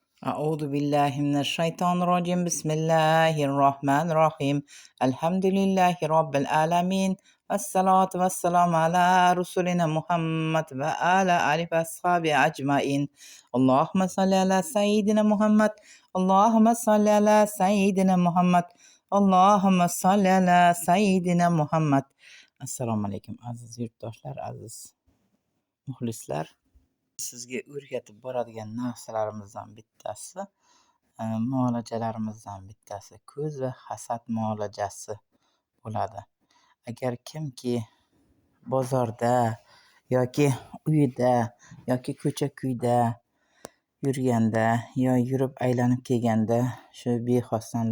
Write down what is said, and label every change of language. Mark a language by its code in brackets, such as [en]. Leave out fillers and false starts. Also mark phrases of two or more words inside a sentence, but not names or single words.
[ar] أعوذ بالله من الشيطان الرجيم بسم الله الرحمن الرحيم الحمد لله رب العالمين والصلاة والسلام على رسولنا محمد وعلى آله وأصحابه أجمعين اللهم صل على سيدنا محمد اللهم صل على سيدنا محمد اللهم صل على سيدنا محمد. السلام عليكم [uz] aziz yurtdoshlar, aziz muxlislar. Sizga o'rgatib boradigan narsalarimizdan bittasi, muolajalarimizdan bittasi ko'z va hasad muolajasi bo'ladi. Agar kimki bozorda yoki uyida yoki ko'cha-kuyda yurganda yo yurib aylanib kelganda shu bexosdan